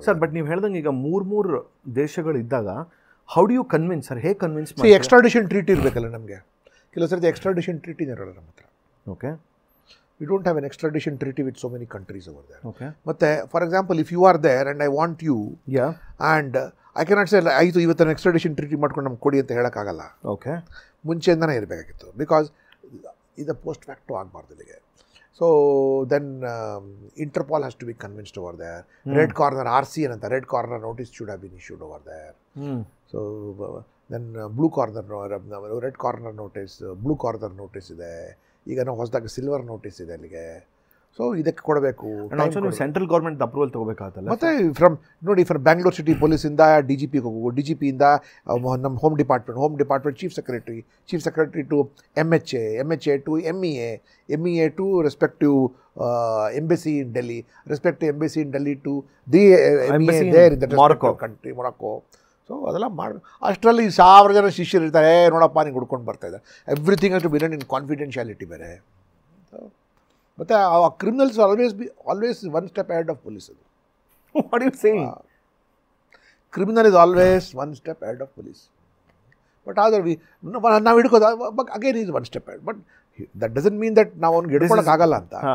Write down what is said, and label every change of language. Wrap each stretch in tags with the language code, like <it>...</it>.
<kn>Sir, but ನೀವು ಹೇಳ್ದಂಗೆ ಈಗ 3 ದೇಶಗಳು ಇದ್ದಾಗ</kn> <en>How do you convince sir?</en> <kn>ಹೇಗೆ ಕನ್ವಿನ್ಸ್ ಮಾಡಿ? ಎಕ್ಸ್ಟ್ರಾಡಿಷನ್ ಟ್ರೀಟಿ ಇರಬೇಕಲ್ಲ ನಮಗೆ. ಕೆಲವು ಸರ್ತಿ ಎಕ್ಸ್ಟ್ರಾಡಿಷನ್ ಟ್ರೀಟಿ ಇರೋಲ್ಲ ನಮ್ಮ ಹತ್ರ. Okay,</kn> <en>we don't have an extradition treaty with so many countries over there. Okay. But for example, if you are there and I want you, and I cannot say</en> <kn>ಆಯಿತು ಇವತ್ತು extradition treaty ಮಾಡ್ಕೊಂಡು ನಮ್ಗೆ ಕೊಡಿ ಅಂತ ಹೇಳೋಕ್ಕಾಗಲ್ಲ. Okay, ಮುಂಚೆಯಿಂದನೇ ಇರಬೇಕಾಗಿತ್ತು. Because ಇದು post facto ಆಗಬಾರ್ದು ಇಲ್ಲಿಗೆ.</kn> <en>So then Interpol has to be convinced over there. Red Corner RC ಅಂತ red corner notice should have been issued over there.</en> <kn>So then blue corner, red corner notice, blue corner notice ಇದೆ. ಈಗ ನಾವು ಹೊಸದಾಗಿ silver notice ಇದೆ ಅಲ್ಲಿಗೆ. So ಇದಕ್ಕೆ ಕೊಡಬೇಕು. ನೀವು ಸೆಂಟ್ರಲ್ ಗೌರ್ಮೆಂಟ್ ಅಪ್ರೂವಲ್ ತಗೋಬೇಕಾಗತ್ತಲ್ಲ.</kn> <en>ಮತ್ತು from Bangalore city</en> <kn>ಪೊಲೀಸಿಂದ DGP ಹೋಗು, DGPಯಿಂದ ನಮ್ಮ</kn> <en>Home department chief secretary to MHA to MEA to respective embassy in Delhi, respective embassy in Delhi to the embassy there in the respective country, Morocco.</en> <kn>So ಅದೆಲ್ಲ ಮಾಡಿ ಅಷ್ಟರಲ್ಲಿ 1000 ಜನ ಶಿಷ್ಯರು ಇರ್ತಾರೆ. ನೋಡಪ್ಪ ನೀನು ಹುಡ್ಕೊಂಡು ಬರ್ತಾ ಇದ್ದಾರೆ.</kn> <en>Everything has to be run in confidentiality ಬೇರೆ. ಮತ್ತು ಆ criminals always one step ahead of police. What you saying? Criminal is always one step ahead of police. But</en> <kn>ಆದ್ರೆ ನಾವು ಹಿಡ್ಕೋದು</kn> <en>Again is one step ahead. But that doesn't mean that</en> <kn>ನಾವು ಅವ್ನಿಗೆ ಹಿಡ್ಕೊಳಕ್ಕಾಗಲ್ಲ ಅಂತ.</kn>